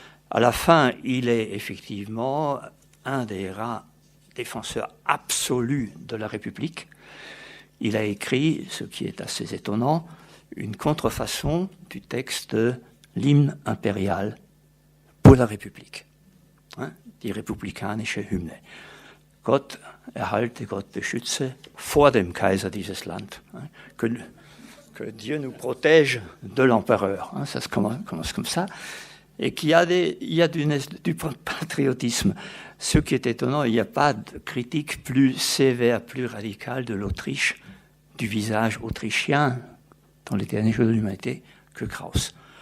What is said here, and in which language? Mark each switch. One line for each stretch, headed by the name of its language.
French: À la fin, il est effectivement un des rares défenseurs absolus de la République. Il a écrit, ce qui est assez étonnant, une contrefaçon du texte de l'hymne impérial pour la République, hein,
German: die republikanische Hymne. Gott erhalte, Gott beschütze vor dem Kaiser dieses Land.
French: Hein, que Dieu nous protège de l'empereur. Hein, ça se commence comme ça. Et qu'il y a du patriotisme. Ce qui est étonnant, il n'y a pas de critique plus sévère, plus radicale de l'Autriche, du visage autrichien dans les derniers jours de l'humanité, que Kraus.